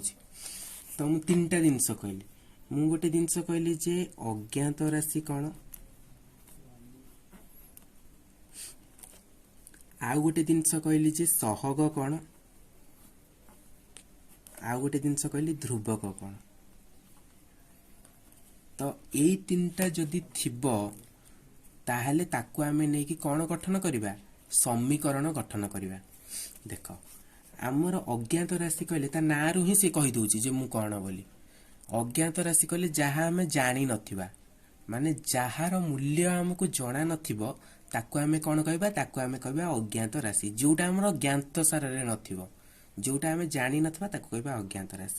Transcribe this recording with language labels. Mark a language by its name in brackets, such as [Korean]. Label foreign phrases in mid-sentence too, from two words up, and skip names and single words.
[Odia] ତୋ ମୁଁ ତିନିଟା ଜିନିଷ କହିଲି ମୁଁ ଗୋଟେ ଜିନିଷ କହିଲି ଯେ ଅଜ୍ଞାତ ରାଶି କଉଣ ଆଉ ଗୋଟେ ଜିନିଷ କହିଲି ଯେ ସହଗ କଉଣ ଆଉ ଗୋଟେ ଜିନିଷ କହିଲି ଧ୍ରୁବକ କଉଣ। ତୋ ଏହି ତିନିଟା ଯଦି ଥିବ ତାହେଲେ ତାକୁ ଆମେ ନେଇକି କଉଣ ଗଠନ କରିବା ସମୀକରଣ ଗଠନ କରିବା। ଦେଖ ଆମର ଅଜ୍ଞାତ ରାଶି କହିଲେ ତା ନାଁରୁ ହିଁ ସେ କହିଦେଉଛି ଯେ ମୁଁ କଉଣ ବୋଲି। ଅଜ୍ଞାତ ରାଶି କହିଲେ ଯାହା ଆମେ ଜାଣି ନଥିବା ମାନେ ଯାହାର ମୂଲ୍ୟ ଆମକୁ ଜଣା ନଥିବ ତାକୁ ଆମେ କଉଣ କହିବା ତାକୁ ଆମେ କହିବା ଅଜ୍ଞାତ ରାଶି। ଯୋଉଟା ଆମର ଜ୍ଞାତ ସାର ରେ ନଥିବ ଯୋଉଟା ଆମେ ଜାଣି ନଥିବା ତାକୁ କହିବା ଅଜ୍ଞାତ ରାଶି।